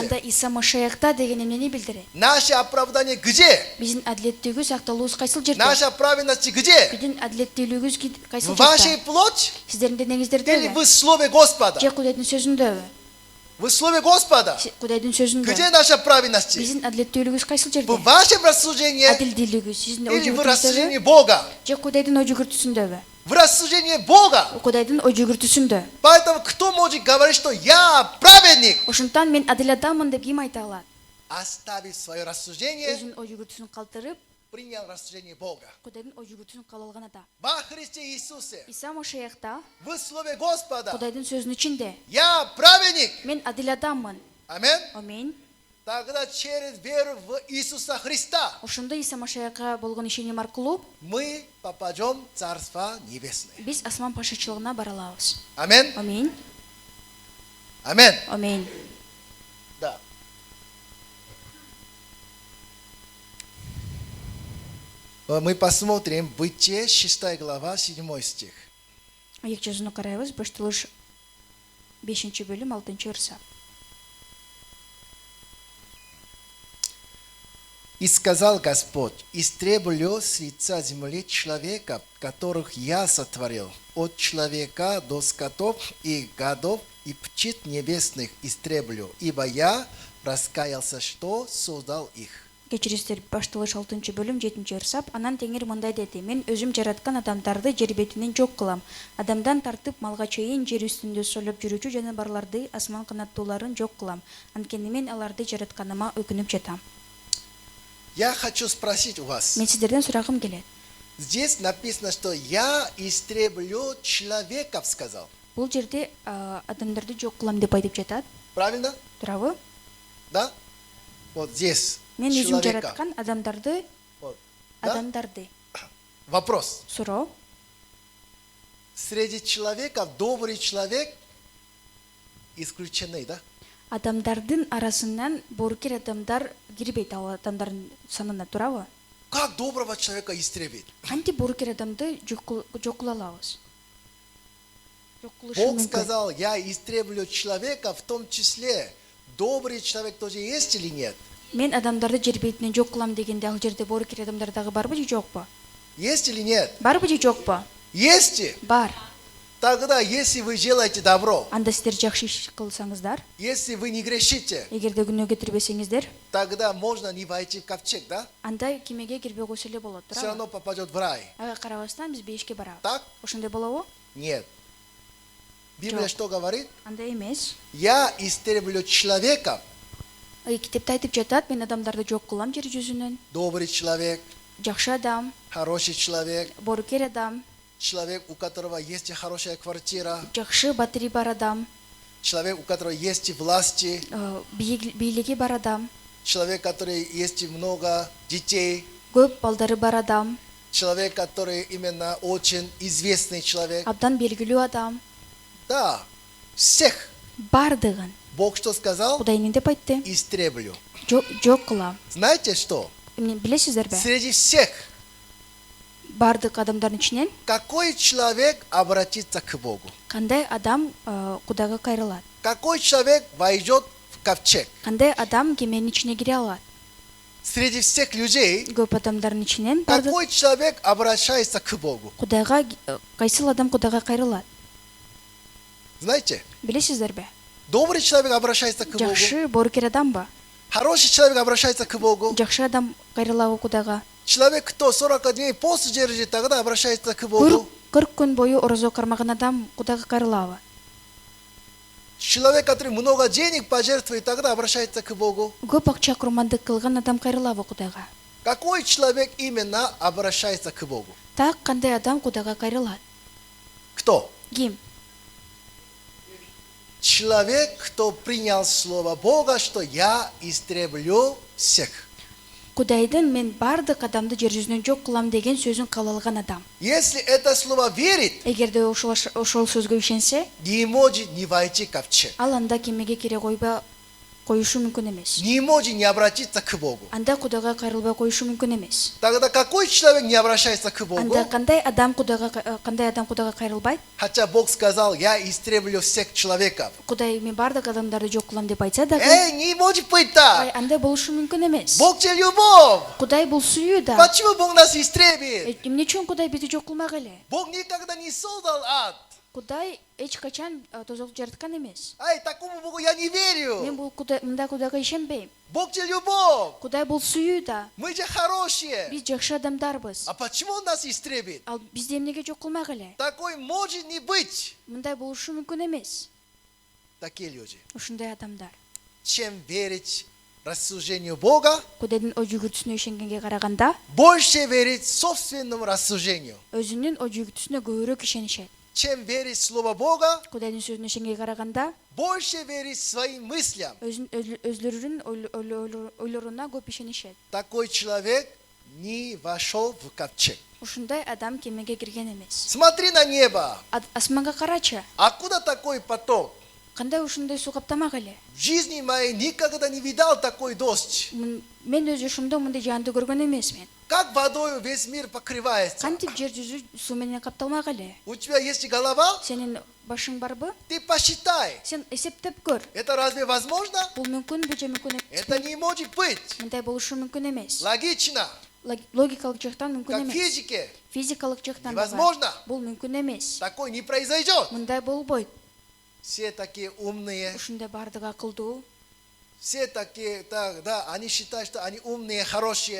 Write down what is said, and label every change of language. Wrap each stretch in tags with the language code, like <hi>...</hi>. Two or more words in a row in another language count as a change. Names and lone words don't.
<ky>Анда Иса Машаякта деген эмнени билдирет?</ky> <ru>Наше оправдание где?</ru> <ky>Биздин адилеттүүлүгүбүз акталуубуз кайсыл жерде?</ky> <ru>Наша праведность где?</ru> <ky>Биздин адилеттүүлүгүбүз кайсыл</ky> <ru>В вашей</ru> <ky>жерде?</ky> <ru>плоти</ru> <ky>Сиздердин</ky> <ru>или</ru> <ky>денеңиздердеби?</ky> <ru>в Слове Господа?</ru> <ky>Же Кудайдын сөзүндөбү?</ky> <ru>В Слове Господа.</ru> <ky>Кудайдын сөзүндө.</ky> <ru>Где наша праведность?</ru> <ky>Биздин адилеттүүлүгүбүз кайсыл жерде?</ky> <ru>В вашем рассуждении</ru> <ky>Адилдүүлүгү сиздин ой</ky> <ru>или в</ru> <ky>жүгүртүүсүндө?</ky> <ru>рассуждении Бога?</ru> <ky>Же Кудайдын ой жүгүртүүсүндөбү?</ky> <ru>В рассуждении Бога.</ru> <ky>Кудайдын ой жүгүртүүсүндө.</ky> <ru>Поэтому кто может говорить, что я праведник?</ru> <ky>Ошондон мен адил адаммын деп ким айта алат?</ky> <ru>Оставив свое рассуждение,</ru> <ky>Өзүнүн ой жүгүртүүсүн калтырып,</ky> <ru>принял рассуждение Бога.</ru> <ky>Кудайдын ой жүгүртүүсүн кабыл алган адам.</ky> <ru>Во Христе Иисусе,</ru> <ky>Иса Машаякта</ky> <ru>в Слове Господа,</ru> <ky>Кудайдын сөзүнүн ичинде</ky> <ru>я праведник.</ru> <ky>мен адил адаммын.</ky> <ru>Аминь.</ru> <ky>Аминь.</ky> <ru>Тогда через веру в Иисуса Христа</ru> <ky>Ошондо Иса Машаякка болгон ишеним аркылуу</ky> <ru>мы попадем в Царство Небесное.</ru> <ky>биз асман пашачылыгына бара алабыз.</ky> <ru>Аминь.</ru> <ky>Аминь. Аминь. Аминь.</ky> <ru>Да. Мы посмотрим Бытие, 6 глава, 7 стих.</ru> <ky>Аяк жазууну карайбыз. Башталыш 5-бөлүм 6-ырса.</ky> <ru>И сказал Господь: истреблю с лица земли человека, которых я сотворил, от человека до скотов и гадов и птиц небесных истреблю, ибо я раскаялся, что создал их.</ru> <ky>Кечиристер башталыш 6-бөлүм 7-ырсап, анан Теңир мындай деди: мен өзүм жараткан адамдарды жер бетинен жок кылам. Адамдан тартып малга чейин жер үстүндө сойлоп жүрүүчү жаныбарларды, асман канаттууларын жок кылам. Анткени мен аларды жаратканыма өкүнүп жатам.</ky> <ru>Я хочу спросить у вас.</ru> <ky>Мен сиздерден сурагым келет.</ky> <ru>Здесь написано, что я истреблю человеков, сказал.</ru> <ky>Бул жерде адамдарды жок кылам деп айтып жатат.</ky> <ru>Правильно?</ru> <ky>Туурабы?</ky> <ru>Да? Вот здесь.</ru> <ky>Мен өзүм</ky> <ru>Человека.</ru> <ky>жараткан адамдарды,</ky> <ru>Вот. Да?</ru> <ky>адамдарды.</ky> <ru>Вопрос.</ru> <ky>Суроо.</ky> <ru>Среди человеков добрый человек исключенный, да?</ru> <ky>Адамдардын арасынан боорукер адамдар кирбейт, ал адамдардын санына, туурабы?</ky> <ru>Как доброго человека истребить?</ru> <ky>Кантип боорукер адамды жок кыла алабыз? Жок кылышы</ky> <ru>Бог</ru> <ky>мүмкүн.</ky> <ru>сказал: я истреблю человека, в том числе добрый человек тоже есть или нет?</ru> <ky>Мен адамдарды жер бетинен жок кылам дегенде ал жерде боорукер адамдар дагы барбы же жокпу?</ky> <ru>Есть или нет?</ru> <ky>Барбы же жокпу?</ky> <ru>Есть.</ru> <ky>Бар.</ky> <ru>Тогда, если вы делаете добро,</ru> <ky>Анда сиздер жакшы иш кылсаңыздар,</ky> <ru>если вы не грешите,</ru> <ky>эгерде күнөө кетирбесеңиздер,</ky> <ru>тогда можно не войти в ковчег, да?</ru> <ky>анда кемеге кирбей койсо эле болот,</ky> <ru>Все</ru> <ky>туурабы?</ky> <ru>равно попадет в рай.</ru> <ky>Ага, карабастан биз бейишке барабыз.</ky> <ru>Так?</ru> <ky>Ошондой болобу?</ky> <ru>Нет. Библия</ru> <ky>Жок.</ky> <ru>что говорит?</ru> <ky>Андай эмес.</ky> <ru>Я истреблю человека,</ru> <ky>Китепте айтып жатат: мен адамдарды жок кылам жер жүзүнөн.</ky> <ru>добрый человек,</ru> <ky>Жакшы адам,</ky> <ru>хороший человек,</ru> <ky>боорукер адам,</ky> <ru>человек, у которого есть хорошая квартира,</ru> <ky>жакшы батири бар адам,</ky> <ru>человек, у которого есть власти,</ru> <ky>бийлиги бар адам,</ky> <ru>человек, который есть много детей,</ru> <ky>көп балдары бар адам,</ky> <ru>человек, который именно очень известный человек.</ru> <ky>абдан белгилүү адам,</ky> <ru>Да, всех.</ru> <ky>бардыгын</ky> <ru>Бог что сказал?</ru> <ky>Кудай эмне деп айтты?</ky> <ru>Истреблю.</ru> <ky>Жок кылам.</ky> <ru>Знаете что?</ru> <ky>Эмне билесиздерби?</ky> <ru>Среди всех,</ru> <ky>Бардык адамдардын ичинен</ky> <ru>какой человек обратится к Богу?</ru> <ky>кандай адам Кудайга кайрылат?</ky> <ru>Какой человек войдет в ковчег?</ru> <ky>Кандай адам кеменин ичине кире алат?</ky> <ru>Среди всех людей,</ru> <ky>Көп адамдардын ичинен бардык</ky> <ru>какой человек обращается к Богу?</ru> <ky>Кудайга, кайсыл адам Кудайга кайрылат?</ky> <ru>Знаете?</ru> <ky>Билесиздерби?</ky> <ru>Добрый человек обращается к Богу.</ru> <ky>Жакшы боорукер адамбы?</ky> <ru>Хороший человек обращается к Богу.</ru> <ky>Жакшы адам кайрылабы Кудайга?</ky> <ru>Человек, кто 40 дней пост держит, тогда обращается к Богу.</ru> <ky>40 күн бою орозо кармаган адам Кудайга кайрылабы?</ky> <ru>Человек, который много денег пожертвует, тогда обращается к Богу.</ru> <ky>Көп акча курмандык кылган адам кайрылабы Кудайга?</ky> <ru>Какой человек именно обращается к Богу?</ru> <ky>Так кандай адам Кудайга кайрылат?</ky> <ru>Кто?</ru> <ky>Ким?</ky> <ru>Человек, кто принял слово Бога, что я истреблю всех.</ru> <ky>Кудайдын мен бардык адамды жер жүзүнөн жок кылам деген сөзүн кабыл алган адам.</ky> <ru>Если это слово верит,</ru> <ky>Эгерде ошол сөзгө ишенсе,</ky> <ru>не может не войти в ковчег,</ru> <ky>ал анда кемеге кире коюшу мүмкүн эмес.</ky> <ru>не может не обратиться к Богу.</ru> <ky>Анда Кудайга кайрылбай коюшу мүмкүн эмес.</ky> <ru>Тогда какой человек не обращается к Богу?</ru> <ky>Анда кандай адам Кудайга кайрылбайт?</ky> <ru>Хотя Бог сказал, я истреблю всех человеков.</ru> <ky>Кудай мен бардык адамдарды жок кылам деп айтса дагы,</ky> <ru>Не может быть так.</ru> <ky>андай болушу мүмкүн эмес.</ky> <ru>Бог же любовь.</ru> <ky>Кудай бул сүйүү да.</ky> <ru>Почему Бог нас истребит?</ru> <ky>Эмне үчүн Кудай бизди жок кылмак эле?</ky> <ru>Бог никогда не создал ад.</ru> <ky>Кудай эч качан тозокту жараткан эмес.</ky> <ru>Такому Богу я не</ru> <ky>Мен</ky> <ru>верю.</ru> <ky>бул Кудайга ишенбейм.</ky> <ru>Бог же любовь.</ru> <ky>Кудай бул сүйүү да.</ky> <ru>Мы же хорошие.</ru> <ky>Биз жакшы адамдарбыз.</ky> <ru>А почему Он нас истребит?</ru> <ky>Ал бизди эмнеге жок кылмак эле?</ky> <ru>Такой может не быть.</ru> <ky>Мындай болушу мүмкүн эмес.</ky> <ru>Такие люди.</ru> <ky>Ушундай адамдар.</ky> <ru>Чем верить рассуждению Бога,</ru> <ky>Кудайдын ой жүгүртүсүнө ишенгенге караганда,</ky> <ru>больше верить собственному рассуждению.</ru> <ky>өзүнүн ой жүгүртүсүнө көбүрөөк ишенишет.</ky> <ru>Чем верить в Слово Бога,</ru> <ky>Кудайдын сөзүнө ишенгенге караганда,</ky> <ru>больше верить своим мыслям.</ru> <ky>өзлөрүнүн ойлоруна көп ишенишет.</ky> <ru>Такой человек не вошел в ковчег.</ru> <ky>Ушундай адам кемеге кирген эмес.</ky> <ru>Смотри на небо.</ru> <ky>Асманга карачы.</ky> <ru>Откуда такой поток?</ru> <ky>Кандай ушундай суу каптамак эле?</ky> <ru>В жизни моей никогда не видал такой дождь.</ru> <ky>Мен өз жашоомдо мындай жаанды көргөн эмесмин.</ky> <ru>Как водой весь мир покрывается.</ru> <ky>Кантип жер жүзү суу менен капталмак эле?</ky> <ru>У тебя есть голова?</ru> <ky>Сенин башың барбы?</ky> <ru>Ты посчитай.</ru> <ky>Сен эсептеп көр.</ky> <ru>Это разве возможно?</ru> <ky>Бул мүмкүнбү же мүмкүн</ky> <ru>Это не может быть.</ru> <ky>Мындай болушу мүмкүн эмес.</ky> <ru>Логично.</ru> <ky>Логикалык жактан мүмкүн</ky> <ru>Как в</ru> <ky>эмес.</ky> <ru>физике.</ru> <ky>Физикалык жактан</ky> <ru>Невозможно.</ru> <ky>бул мүмкүн эмес.</ky> <ru>Такое не произойдет.</ru> <ky>Мындай болбойт.</ky> <ru>Все такие умные.</ru> <ky>Ушундай бардыгы акылдуу.</ky> <ru>Все такие, да, они считают, что они умные, хорошие.</ru>